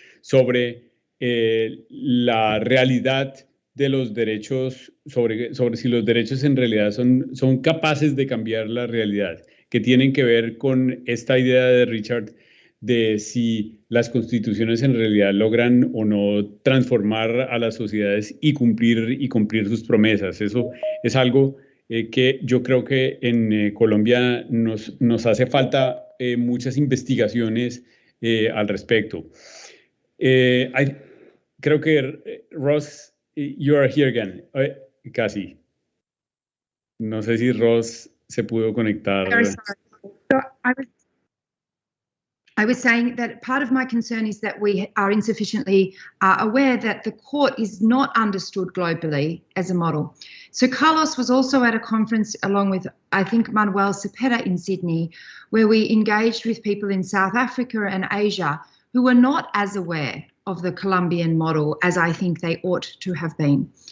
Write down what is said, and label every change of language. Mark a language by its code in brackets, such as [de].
[es] sobre la realidad de los derechos, sobre si los derechos en realidad son capaces de cambiar la realidad, que tienen que ver con esta idea de Richard de si las constituciones en realidad logran o no transformar a las sociedades y cumplir sus promesas. Eso es algo que yo creo que en Colombia nos hace falta muchas investigaciones al respecto. Creo que [en] Ross, you are here again. [es] Casi. No sé si Ross se pudo conectar. [en] So I was saying that part of my concern is that we are insufficiently aware that the court is not understood globally as a model. So Carlos was also at a conference along with, I think, Manuel Cepeda in Sydney, where we engaged with people in South Africa and Asia who were not as aware of the Colombian model as I think they ought to have been.